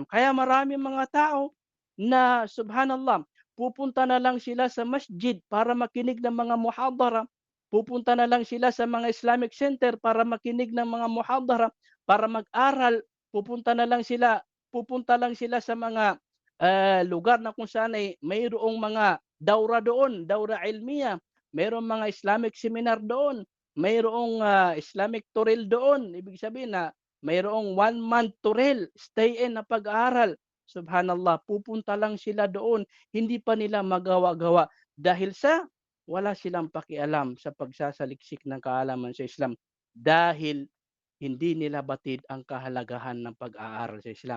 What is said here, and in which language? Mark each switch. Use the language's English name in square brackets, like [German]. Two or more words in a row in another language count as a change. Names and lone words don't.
[Filipino] Kaya marami mga tao na subhanallah, pupunta na lang sila sa masjid para makinig ng mga muhadara, pupunta na lang sila sa mga [English] Islamic center [Filipino] para makinig ng mga muhadara, para mag-aral, pupunta lang sila sa mga lugar na kung saan ay mayroong mga daura doon, [Arabic] دورة علمية, [Filipino] mayroong mga [English] Islamic seminar [Filipino] doon, mayroong Islamic turil doon. Ibig sabihin na mayroong 1 month turil, [English] stay in [Filipino] na pag-aaral. Subhanallah, pupunta lang sila doon, hindi pa nila magawa-gawa dahil sa wala silang pakialam sa pagsasaliksik ng kaalaman sa Islam dahil hindi nila batid ang kahalagahan ng pag-aaral sa Islam.